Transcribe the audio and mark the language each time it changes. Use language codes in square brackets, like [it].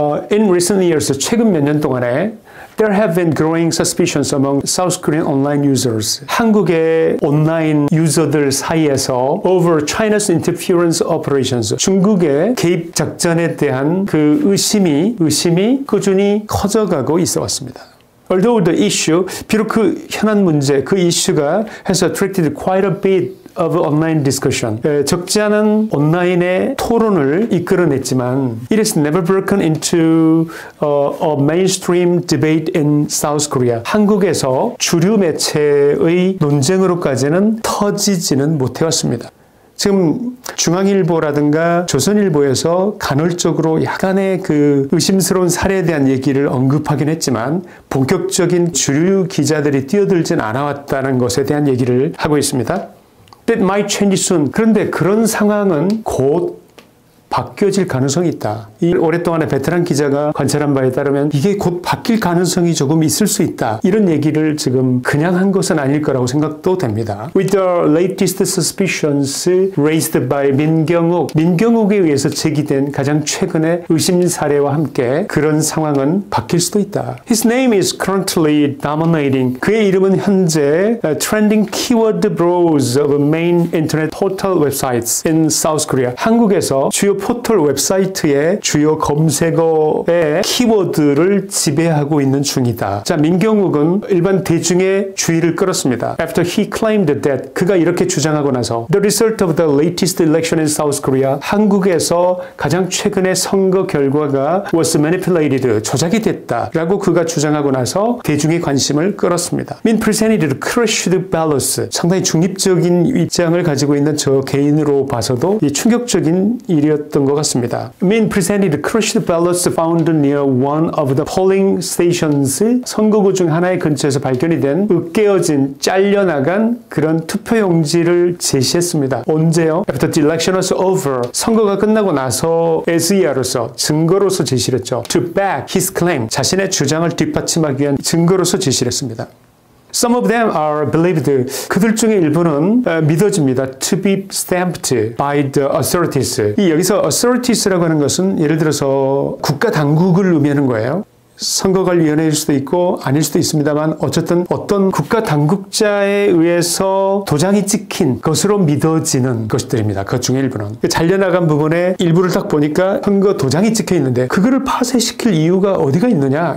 [en] In recent years, [ko] 최근 몇 년 동안에 [en] There have been growing suspicions among South Korean online users. [ko] 한국의 온라인 유저들 사이에서 [en] over China's interference operations. [ko] 중국의 개입 작전에 대한 그 의심이 꾸준히 커져가고 있어 왔습니다. [en] Although the issue, [ko] 비록 그 현안 문제, 그 이슈가 [en] has attracted quite a bit of online discussion. [ko] 적지 않은 온라인의 토론을 이끌어냈지만 [en] it has never broken into a mainstream debate in South Korea. [ko] 한국에서 주류 매체의 논쟁으로까지는 터지지는 못해왔습니다. 지금 중앙일보라든가 조선일보에서 간헐적으로 약간의 그 의심스러운 사례에 대한 얘기를 언급하긴 했지만 본격적인 주류 기자들이 뛰어들진 않아왔다는 것에 대한 얘기를 하고 있습니다. [en] That might change soon. [ko] 그런데 그런 상황은 곧 바뀌어질 가능성이 있다. 이 오랫동안의 베테랑 기자가 관찰한 바에 따르면 이게 곧 바뀔 가능성이 조금 있을 수 있다. 이런 얘기를 지금 그냥 한 것은 아닐 거라고 생각도 됩니다. [en] With the latest suspicions raised by [ko] 민경욱에 의해서 제기된 가장 최근의 의심 사례와 함께 그런 상황은 바뀔 수도 있다. [en] His name is currently dominating. [ko] 그의 이름은 현재 [en] trending keyword bros of main internet portal websites in South Korea. [ko] 한국에서 주요 포털 웹사이트의 주요 검색어의 키워드를 지배하고 있는 중이다. 자, 민경욱은 일반 대중의 주의를 끌었습니다. [en] After he claimed that [ko] 그가 이렇게 주장하고 나서 [en] The result of the latest election in South Korea [ko] 한국에서 가장 최근의 선거 결과가 [en] was manipulated [ko] 조작이 됐다라고 그가 주장하고 나서 대중의 관심을 끌었습니다. [en] Min presented crushed ballots [ko] 상당히 중립적인 입장을 가지고 있는 저 개인으로 봐서도 이 충격적인 일이었던 것 같습니다. [en] Min presented crushed ballots found near one of the polling stations. [ko] 선거구 중 하나의 근처에서 발견이 된 으깨어진 잘려나간 그런 투표용지를 제시했습니다. 언제요? [en] After the election was over. [ko] 선거가 끝나고 나서 SER로서 증거로서 제시를 했죠. [en] To back his claim. [ko] 자신의 주장을 뒷받침하기 위한 증거로서 제시를 했습니다. [en] Some of them are believed. [ko] 그들 중에 일부는 믿어집니다. [en] To be stamped by the authorities. [ko] 여기서 authorities라고 하는 것은 예를 들어서 국가 당국을 의미하는 거예요. 선거관리위원회일 수도 있고 아닐 수도 있습니다만 어쨌든 어떤 국가 당국자에 의해서 도장이 찍힌 것으로 믿어지는 것들입니다. 그 중에 일부는. 잘려나간 부분에 일부를 딱 보니까 선거 도장이 찍혀 있는데 그거를 파쇄시킬 이유가 어디가 있느냐?